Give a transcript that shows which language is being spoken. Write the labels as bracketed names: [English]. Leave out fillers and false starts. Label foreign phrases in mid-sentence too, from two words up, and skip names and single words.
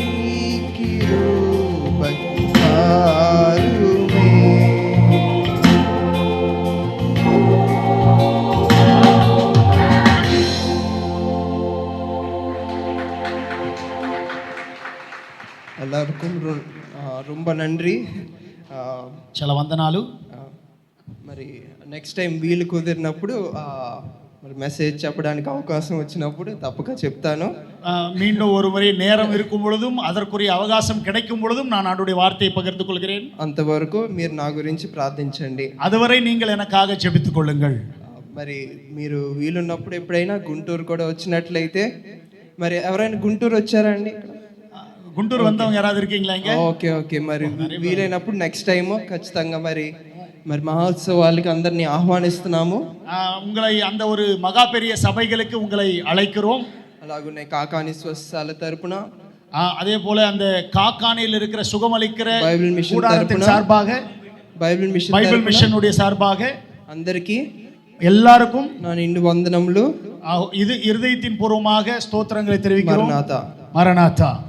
[Tamil] கிருபை தாருமே எல்லாருக்கும் ரொம்ப నన్రి [Telugu] చాలా వందనాలు. మరి [English] next time [Telugu] వీలు కుదిరినప్పుడు మరి మెసేజ్ చెప్పడానికి అవకాశం వచ్చినప్పుడు తప్పక చెప్తాను. [Tamil] மீண்டும் ஒரு முறை நேரம் இருக்கும் பொழுதும் அதற்குரிய அவகாசம் கிடைக்கும் பொழுதும் நான் ஆண்டுடைய வார்த்தையை பகிர்ந்து கொள்கிறேன். [Telugu] అంతవరకు మీరు నా గురించి ప్రార్థించండి. [Tamil] அதுவரை நீங்கள் எனக்காக ஜெபித்துக் கொள்ளுங்கள். [Telugu] మరి మీరు వీలున్నప్పుడు ఎప్పుడైనా గుంటూరు కూడా వచ్చినట్లయితే మరి ఎవరైనా గుంటూరు వచ్చారండి? [Tamil] గుంటూరు வந்தவங்க யாராவது இருக்கீங்களா இங்க? [English] okay okay [Telugu] మరి వీలైనప్పుడు [English] next time [Telugu] ఖచ్చితంగా మరి మహోత్సవాలకి అందరినీ ఆహ్వానిస్తున్నాము. [Tamil] உங்களை அந்த ஒரு மகா பெரிய சபைகளுக்கு உங்களை அழைக்கிறோம். [Telugu] అలాగనే కాకాని స్వస్థాల తరపున [Tamil] அதே போல அந்த காக்கானில் இருக்கிற சுகமளிக்கிற [Telugu] బైబిల్ మిషన్ [Tamil] கூடாரத்தின் சார்பாக பைபிள் மிஷனுடைய சார்பாக [Telugu] అందరికీ [Tamil] எல்லாருக்கும் [Telugu] నా నిండు వందనములు. [Tamil] இது இருதயத்தின் பூர்வமாக ஸ்தோத்திரங்களை தெரிவிக்கிறோம். [Telugu] మరణాతా [Tamil] மரணாத்தா.